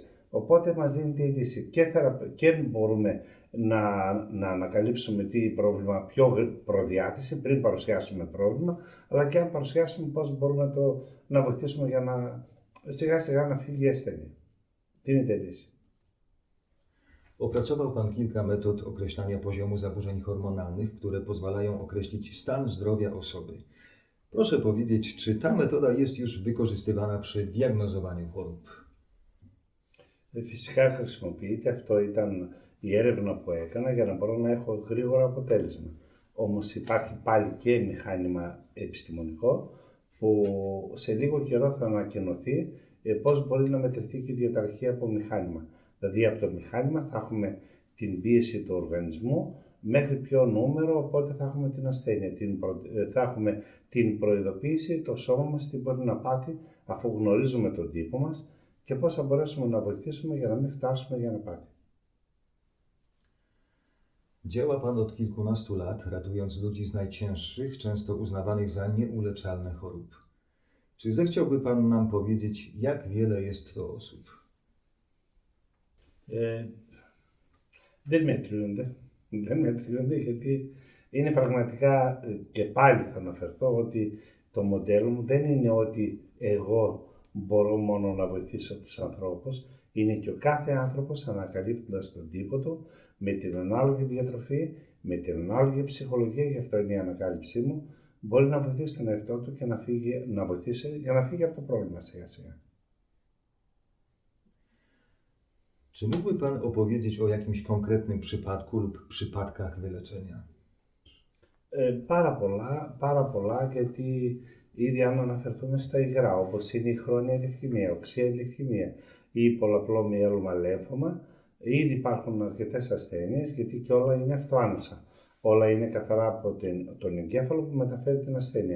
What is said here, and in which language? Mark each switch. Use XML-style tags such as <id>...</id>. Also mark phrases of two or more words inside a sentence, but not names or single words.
<el>Οπότε μας δίνεται η λύση και μπορούμε να ανακαλύψουμε τι πρόβλημα, ποιο προδιάθεση πριν παρουσιάσουμε πρόβλημα, αλλά και αν παρουσιάσουμε πώς μπορούμε να βοηθήσουμε για να σιγά σιγά να φύγει η ασθένεια. Τι είναι η λύση.</el> <pl>Opracował pan kilka metod określania poziomu zaburzeń hormonalnych, które pozwalają określić stan zdrowia osoby. Proszę powiedzieć, czy ta metoda jest już wykorzystywana przy diagnozowaniu chorób?</pl> <el>Φυσικά χρησιμοποιείται, αυτό ήταν η έρευνα που έκανα για να μπορώ να έχω γρήγορο αποτέλεσμα. Όμως υπάρχει πάλι και μηχάνημα επιστημονικό που σε λίγο καιρό θα ανακοινωθεί πώς μπορεί να μετρηθεί και η διαταραχή από μηχάνημα. Δηλαδή από το μηχάνημα θα έχουμε την πίεση του οργανισμού μέχρι ποιο νούμερο, οπότε θα έχουμε την ασθένεια, θα έχουμε την προειδοποίηση, το σώμα μας τι μπορεί να πάθει αφού γνωρίζουμε τον τύπο μας και πώς θα μπορέσουμε να βοηθήσουμε για να μην φτάσουμε για να πάθει.</el> <pl>Działa pan od kilkunastu lat, ratując ludzi z najcięższych, często uznawanych za nieuleczalne chorób. Czy zechciałby pan nam powiedzieć, jak wiele jest to osób?</pl> <el>Δεν μετριούνται γιατί είναι πραγματικά, και πάλι θα αναφερθώ ότι το μοντέλο μου δεν είναι ότι εγώ μπορώ μόνο να βοηθήσω τους ανθρώπους, είναι και ο κάθε άνθρωπος ανακαλύπτοντας τον τύπο του με την ανάλογη διατροφή, με την ανάλογη ψυχολογία, γι' αυτό είναι η ανακάλυψή μου, μπορεί να βοηθήσει τον εαυτό του και να βοηθήσει για να φύγει από το πρόβλημα σιγά σιγά.</el> <pl>Czy mógłby pan opowiedzieć o jakimś konkretnym przypadku lub przypadkach wyleczenia?</pl> <el>Πάρα πολλά, γιατί ήδη αν αναφερθούμε στα υγρά, όπως είναι η χρόνια λευκαιμία, οξεία λευκαιμία ή πολλαπλό μυέλωμα λέμφωμα, Ήδη υπάρχουν αρκετές ασθένειες, γιατί και όλα είναι αυτοάνωσα. Όλα είναι καθαρά από τον εγκέφαλο που μεταφέρει την ασθένεια.</el>